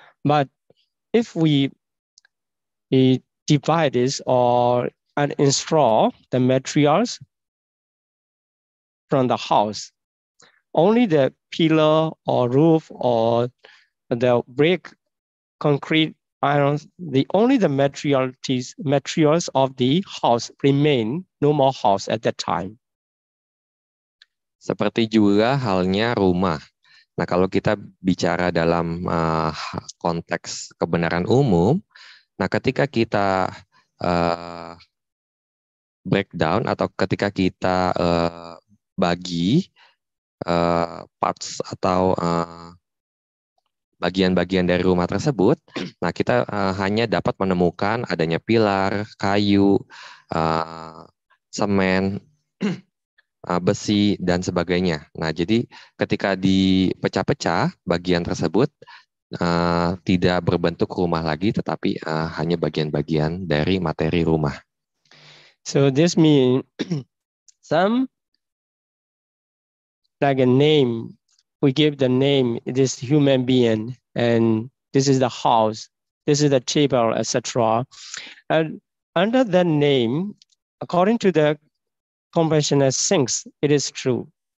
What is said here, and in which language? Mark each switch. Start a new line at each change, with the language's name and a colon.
English: But if we divide this or uninstall the materials from the house, only the pillar or roof or the brick, concrete, iron, only the materials of the house remain, no more house at that time.
Indonesian: Seperti juga halnya rumah. Nah, kalau kita bicara dalam konteks kebenaran umum, nah ketika kita breakdown atau ketika kita bagi parts atau bagian-bagian dari rumah tersebut, nah kita hanya dapat menemukan adanya pilar, kayu, semen, besi, dan sebagainya. Nah, jadi ketika dipecah-pecah bagian tersebut tidak berbentuk rumah lagi, tetapi hanya bagian-bagian dari materi rumah.
English: So this means some like a name, we give the name, this human being, and this is the house, this is the table, etc. And under that name, according to the compassionate things, it is true.